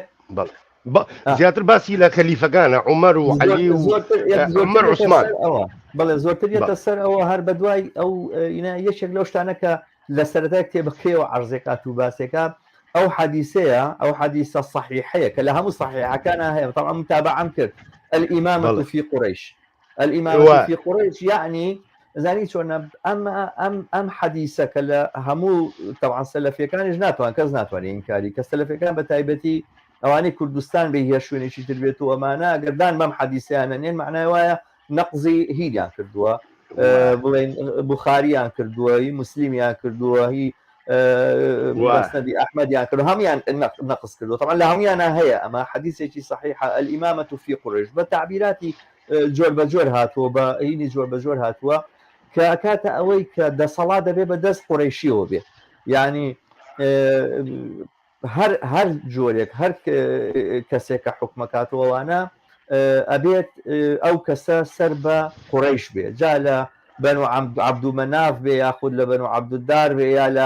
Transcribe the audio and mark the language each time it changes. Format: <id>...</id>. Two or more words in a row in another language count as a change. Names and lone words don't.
<ckb>زیاتر باسی لە خەلیفەکانە عومەر و عەلی و عومەر عوسمان بەڵێ زۆرتر یەتە سەر ئەوە هەر بەدوای ئەو یەکێک لەو شتانە کە لە سەرەتای کتێبەکەیەوە عەرزێکات و باسێکە ئەو حەدیثەیە ئەو حەدیثە صحیحەیە کە لە هەموو صحیحەکانە هەیە طبعا متابعەم کرد</ckb> <ar>الإمامة في قريش الإمامة في قريش</ar> <ckb>يعني زاني چۆن ئەم حەدیثەکە لە هەموو طبعا سەلەفیەکانیش ناتوان کەس ناتوانێت ئینکاری کە سەلەفیەکان بە تایبەتی ئەوانەی کوردستان بە هیچ شوێنێکی تر بێت و ئەمانە گەردان بەم حەدیثیانە نێن معنای وایە نەقزی هیریان کردووە بڵێن بوخاریان کردووە هی موسلیمیان کردووە هی مسندی ئەحمەدیان کردو هەمیان نەقز کردووە طبعا لە هەمویانە هەیە ئەمە حەدیثێکی صحیحە</ckb> <ar>الإمامة في قريش</ar> <ckb>بە تعبیراتی جۆر بە جۆر هاتووە بە هینی جۆر بە جۆر هاتووە کە کاتە ئەوەی کە دەسەڵات دەبێ بە دەست قوڕیشیەوە بێ یعنی هەر جۆرێک هەر کەسێکە حکومەکاتەوەوانە ئەبێت ئەو کەسە سەر بە قوڕیش بێ جا لە بەنو عەبدومەناف بێ یاخود لە بەنو عەبدودار بێ یا لە</ckb>